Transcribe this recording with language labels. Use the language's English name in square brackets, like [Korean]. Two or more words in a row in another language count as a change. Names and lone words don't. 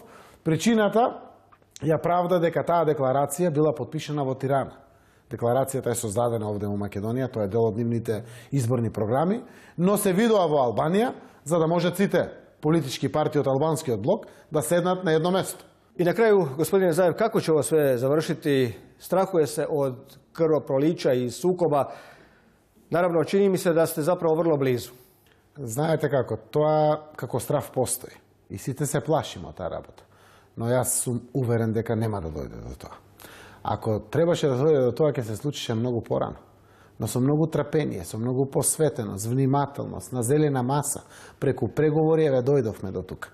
[Macedonian] Причината ја правда дека таа декларација била потпишана во Тирана. Декларацијата е создадена овде во Македонија, тоа е дел од нивните изборни програми, но се видува во Албанија за да можат сите политички партии од албанскиот блок да седнат на едно место. [Croatian] I na kraju, gospodine Zaev, kako će ovo sve završiti? Strahuje se od krvoprolića i sukoba. Naravno, čini mi se da ste zapravo vrlo blizu. [Macedonian] Знаете како, тоа како страв постои. И сите се плашиме од таа работа. Но јас сум уверен дека нема да дојде до тоа. Ако требаше да дојде до тоа, ќе се случише многу порано. Но со многу трпение, со многу посветеност, внимателност, на зелена маса, преку преговори еве дојдовме до тука.